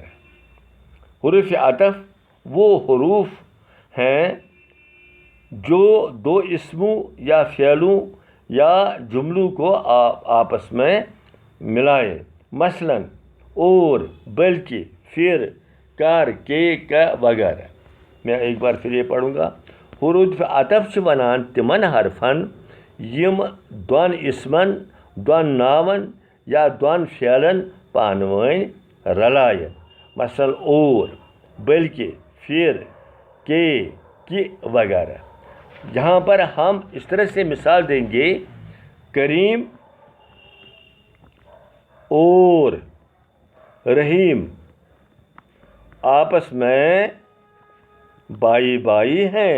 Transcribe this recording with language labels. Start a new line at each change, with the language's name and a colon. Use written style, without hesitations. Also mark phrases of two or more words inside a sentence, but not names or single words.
Urdu: حروف عطف وہ حروف ہیں جو دو اسموں یا فعلوں یا جملوں کو آپس میں ملائیں۔ مثلا اور، بلکہ، پھر، کر، کے وغیرہ۔ میں ایک بار پھر یہ پڑھوں گا۔
Kashmiri: حروف عطف چھِ ونان تمن حرفن یم دون اسمن، دون ناون یا دون فعلن پانوٲنۍ رلائن۔ مثلا اور، بلکہ، پھر، کہ وغیرہ۔
Urdu: یہاں پر ہم اس طرح سے مثال دیں گے، کریم اور رحیم آپس میں بائی بائی ہیں۔